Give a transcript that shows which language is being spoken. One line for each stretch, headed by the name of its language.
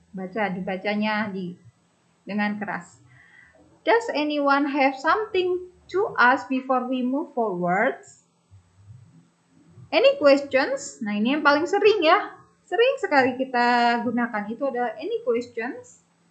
Indonesian: Dibacanya dengan keras.
English: Does anyone have something to ask before we move forward? Any questions?
Indonesian: Nah ini yang paling sering ya. Sering sekali kita gunakan itu adalah
English: any questions.